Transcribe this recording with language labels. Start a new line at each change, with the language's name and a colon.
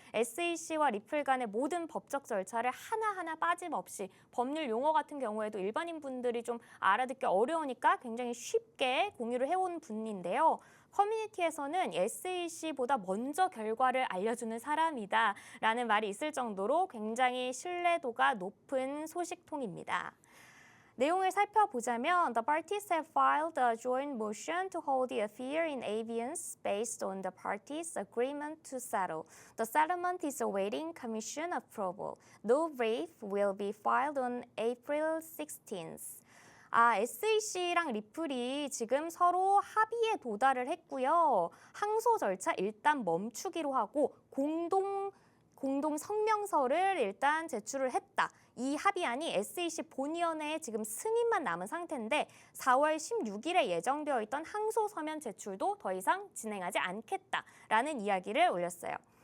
Korean: SEC와 리플 간의 모든 법적 절차를 하나하나 빠짐없이 법률 용어 같은 경우에도 일반인 분들이 좀 알아듣기 어려우니까 굉장히 쉽게 공유를 해온 분인데요. 커뮤니티에서는 SEC보다 먼저 결과를 알려주는 사람이다 라는 말이 있을 정도로 굉장히 신뢰도가 높은 소식통입니다. 내용을 살펴보자면
English: The parties have filed a joint motion to hold the affair in abeyance based on the parties' agreement to settle. The settlement is awaiting Commission approval. No brief will be filed on April 16th.
Korean: SEC랑 리플이 지금 서로 합의에 도달을 했고요. 항소 절차 일단 멈추기로 하고 공동 성명서를 일단 제출을 했다. 이 합의안이 SEC 본위원회에 지금 승인만 남은 상태인데 4월 16일에 예정되어 있던 항소 서면 제출도 더 이상 진행하지 않겠다라는 이야기를 올렸어요.